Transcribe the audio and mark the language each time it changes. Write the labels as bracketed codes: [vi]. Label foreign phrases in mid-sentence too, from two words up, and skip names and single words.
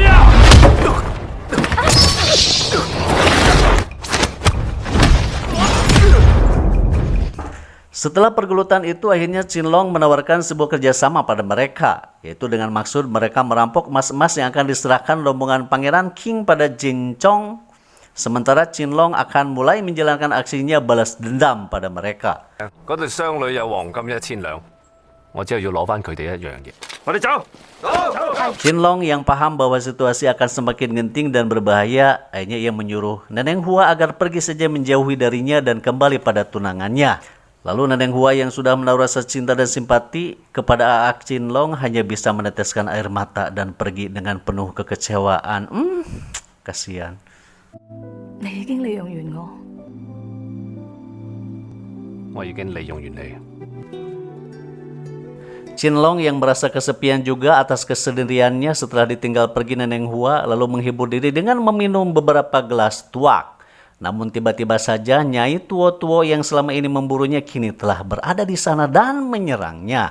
[id] Setelah pergelutan itu, akhirnya Cinlong menawarkan sebuah kerjasama pada mereka, yaitu dengan maksud mereka merampok emas-emas yang akan diserahkan rombongan Pangeran King pada Jincong. Sementara Cinlong akan mulai menjalankan aksinya balas dendam pada mereka. [yue] 嗰對商女有黃金1000兩，我之後要攞翻佢哋一樣嘢。我哋走。 [id] Cinlong yang paham bahwa situasi akan semakin genting dan berbahaya, akhirnya ia menyuruh Neneng Hua agar pergi saja menjauhi darinya dan kembali pada tunangannya. Lalu Neneng Hua yang sudah menaruh rasa cinta dan simpati kepada Aak Cinlong hanya bisa meneteskan air mata dan pergi dengan penuh kekecewaan. Kasihan. [yue] 你已經利用完我，我已經利用完你。 [id] Cinlong yang merasa kesepian juga atas kesendiriannya setelah ditinggal pergi Neneng Hua, lalu menghibur diri dengan meminum beberapa gelas tuak. Namun tiba-tiba saja Nyai Tuo-Tuo yang selama ini memburunya kini telah berada di sana dan menyerangnya.